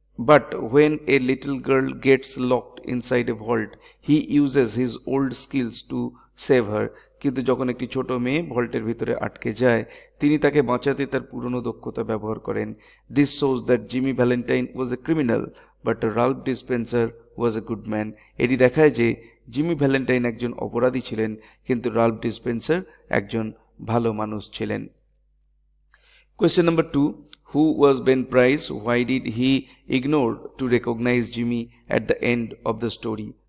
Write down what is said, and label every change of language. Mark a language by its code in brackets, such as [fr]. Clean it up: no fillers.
[en] But when a little girl gets locked inside a vault, he uses his old skills to save her. [bn] কিন্তু যখন একটি ছোট মেয়ে ভল্টের ভিতরে আটকে যায়, তিনি তাকে বাঁচাতে তার পুরনো দক্ষতা ব্যবহার করেন। [en] This shows that Jimmy Valentine was a criminal, but Ralph Dispenser was a good man. [bn] এটি দেখায় যে জিমি ভ্যালেন্টাইন একজন অপরাধী ছিলেন, কিন্তু রাল্ফ ডিসপেন্সার একজন ভালো মানুষ ছিলেন। [en] Question number 2. Who was Ben Price? Why did he ignore to recognize Jimmy at the end of the story?